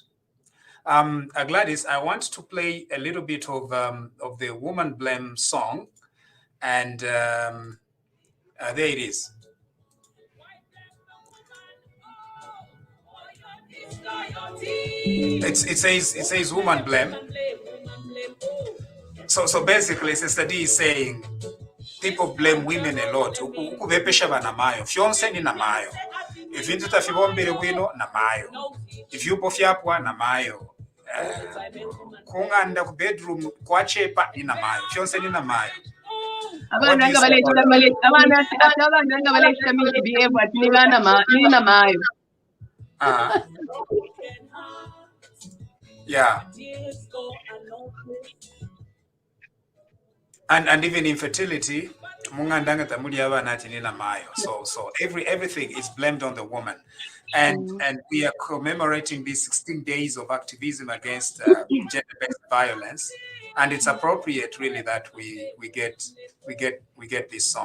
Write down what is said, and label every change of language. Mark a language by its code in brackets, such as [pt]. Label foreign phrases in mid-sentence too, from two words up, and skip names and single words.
[en] Gladys, I want to play a little bit of the Woman Blame song, and there it is. It says Woman Blame. So basically, Sister D is saying people blame women a lot. [bem] Ukubepesha banamayo. Fyonse ni namayo. [en] If you [bem] tafibombele wino namayo. [en] If you [bem] pofyapwa namayo. Kunganda ku bedroom kwachepa ni namayo. Fyonse ni namayo. [en] Yeah. And even infertility, so everything is blamed on the woman, and we are commemorating these 16 days of activism against gender-based violence, and it's appropriate really that we get this song.